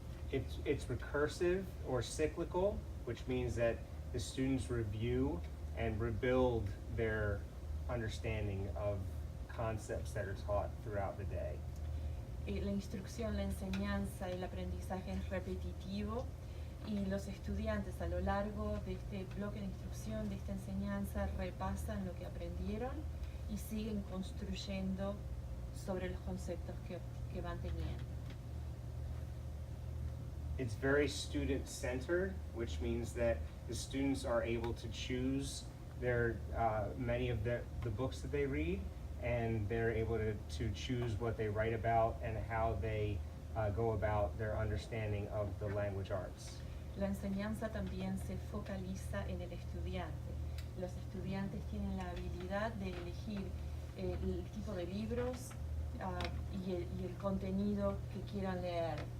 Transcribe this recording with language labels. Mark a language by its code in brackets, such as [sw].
[en] It's recursive or cyclical, which means that the students review and rebuild their understanding of concepts that are taught throughout the day. [es] La instrucción, la enseñanza, el aprendizaje es repetitivo y los estudiantes a lo largo de este bloque de instrucción, de esta enseñanza, repasan lo que aprendieron y siguen construyendo sobre los conceptos que van teniendo. [en] It's very student-centered, which means that the students are able to choose their many of the books that they read, and they're able to choose what they write about and how they go about their understanding of the language arts. [es] La enseñanza también se focaliza en el estudiante. Los estudiantes tienen la habilidad de elegir el tipo de libros y el contenido que quieran leer.